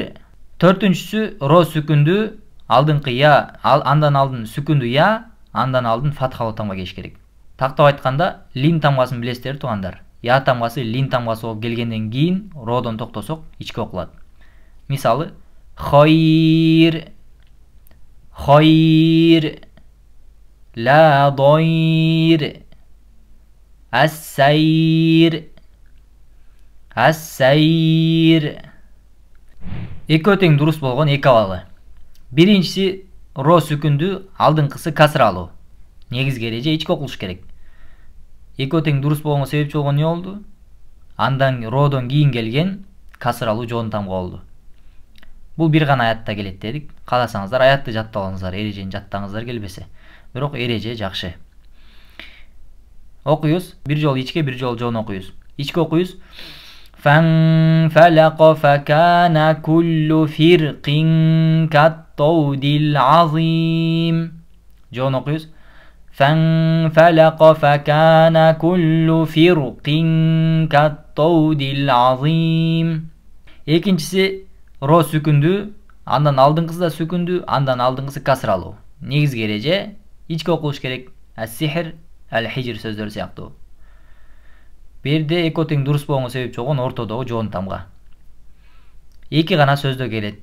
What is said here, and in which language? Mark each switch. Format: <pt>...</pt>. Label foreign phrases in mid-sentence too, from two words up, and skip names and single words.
<ky>Төртүнчүсү ро сүкүндүү алдыңкы я, андан алдын сүкүндүү я, андан алдын фатхалуу тамга келиш керек. Тактап айтканда, лин тамгасын билесиздер туугандар. Я тамгасы лин тамгасы болуп келгенден кийин родон токтосок ичке окулат. Мисалы,</ky> <ar>خير خير لا ضير السير, ас-сайр.</ar> <ky>Экөө тең дурус болгон эки абалы. Биринчиси ро сүкүндүү, алдыңкысы касралуу. Негизги эреже ичке окулуш керек. Экөө тең дурус болгонго себепчи болгон эмне болду? Андан родон кийин келген касралуу жоон тамга болду. Бул бир гана аятта келет дедик. Кааласаңыздар аятты жаттап алыңыздар, эрежени жаттаңыздар келбесе. Бирок эреже жакшы. Окуйбуз. Бир жолу ичке, бир жолу жоон окуйбуз. Ичке окуйбуз.</ky> <ar>فانفلق فكان كل فرق كالطود العظيم. جون نقيس فانفلق فكان كل فرق كالطود العظيم.</ar> <ky>Экинчиси ро сүкүндүү, андан алдыңкысы да сүкүндүү, андан алдыңкысы касралуу. Негизги эреже ичке окулуш керек.</ky> <ar>السحر الحجر</ar> <ky>сөздөрү сыяктуу. Берде экөө тең дурус болгонго себепчи болгон ортодогу жоон тамга. Эки гана сөздө келет.</ky>